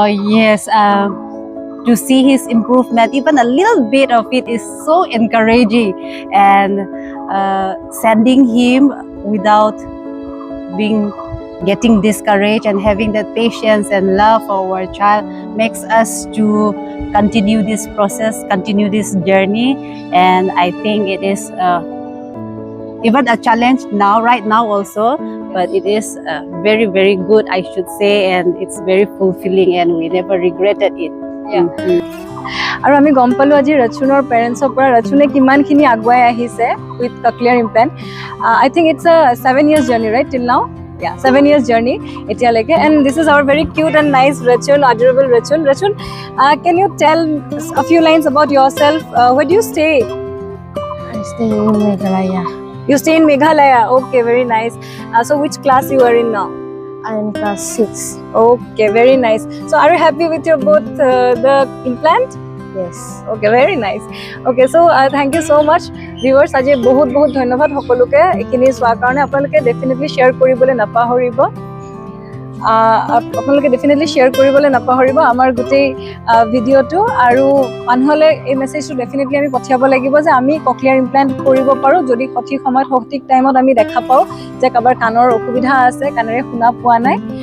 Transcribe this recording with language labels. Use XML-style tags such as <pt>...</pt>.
<en>Yes, to see his improvement, even a little bit of it is so encouraging, and sending him without getting discouraged and having that patience and love for our child makes us to continue this process, continue this journey. And I think it is even a challenge right now also, but it is very, very good, I should say, and it's very fulfilling, and we never regretted it.</en> <as>আৰু আমি গম পালো আজি ৰচুনৰ পেৰেণ্টছৰ পৰা ৰচুনে কিমানখিনি আগুৱাই আহিছে with cochlear implement.</as> <en>I think it's a 7 years journey, right, till now? Yeah, 7 years journey</en> <as>etyaleke.</as> <en>And this is our very cute and nice Rachun, adorable Rachun. Rachun, can you tell a few lines about yourself? Where do you stay? I stay in Meghalaya. You stay in Meghalaya. Okay, very nice. So which class you are in now? I am class 6. Okay, very nice. So are you happy with your both the implant? Yes. Okay, very nice. Okay, so thank you so much.</en> <as>Viewers, আজি বহুত ধন্যবাদ সকলোকে এখিনি চোৱাৰ কাৰণে. আপোনালোকে definitely share কৰিবলৈ নাপাহৰিব। আপোনালোকে ডেফিনেটলি শ্বেয়াৰ কৰিবলৈ নাপাহৰিব আমাৰ গোটেই ভিডিঅ'টো, আৰু মানুহলৈ এই মেছেজটো ডেফিনেটলি আমি পঠিয়াব লাগিব যে আমি কক্লিয়াৰ ইমপ্লেণ্ট কৰিব পাৰোঁ যদি সঠিক সময়ত সঠিক টাইমত আমি দেখা পাওঁ যে কাৰোবাৰ কাণৰ অসুবিধা আছে, কাণেৰে শুনা পোৱা নাই।</as>